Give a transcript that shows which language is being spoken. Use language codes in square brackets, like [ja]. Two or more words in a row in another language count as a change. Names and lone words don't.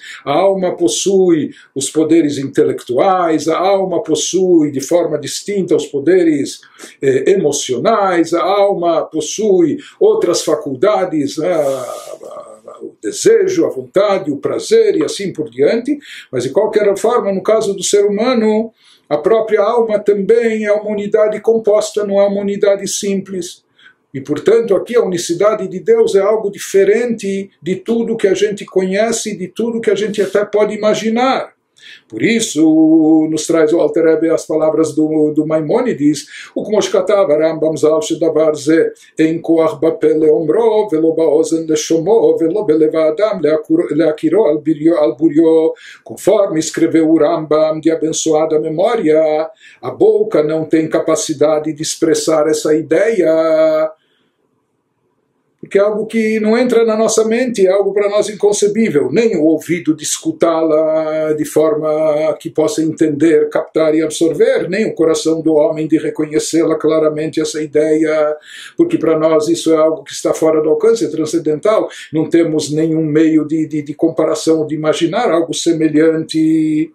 [pt] A alma possui os poderes intelectuais, a alma possui de forma distinta os poderes emocionais, a alma possui outras faculdades, o desejo, a vontade, o prazer e assim por diante, mas de qualquer forma, no caso do ser humano, a própria alma também é uma unidade composta, não é uma unidade simples. E, portanto, aqui a unicidade de Deus é algo diferente de tudo que a gente conhece, de tudo que a gente até pode imaginar. Por isso, nos traz o Alter Rebbe as palavras do Maimônides, o [he] כמו שכתב הרמב"ם ז"ל שדבר זה אין כוח בפה לאומרו ולא באוזן לשומעו ולא בלב האדם להכירו על בוריו, [pt] conforme escreveu o Rambam de abençoada memória, a boca não tem capacidade de expressar essa ideia, porque é algo que não entra na nossa mente, é algo para nós inconcebível, nem o ouvido de escutá-la de forma que possa entender, captar e absorver, nem o coração do homem de reconhecê-la claramente, essa ideia, porque para nós isso é algo que está fora do alcance, é transcendental, não temos nenhum meio de comparação, de imaginar algo semelhante.